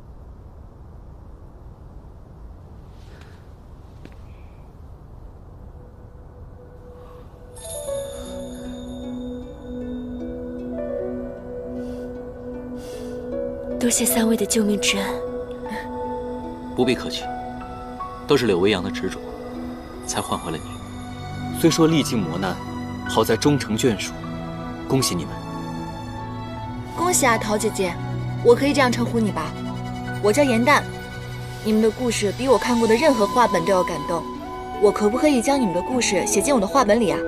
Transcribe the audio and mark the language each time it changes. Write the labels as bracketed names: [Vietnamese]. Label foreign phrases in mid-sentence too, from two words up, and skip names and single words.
[Chinese] 多謝3位的救命之恩。不必客气，都是柳微阳的執着，才換回了你。雖說歷盡磨難，好在終成眷屬，恭喜你們。恭喜啊，桃姐姐，我可以這樣稱呼你吧？我叫嚴淡。你們的故事比我看過的任何畫本都要感動，我可不可以將你們的故事寫進我的畫本裡啊？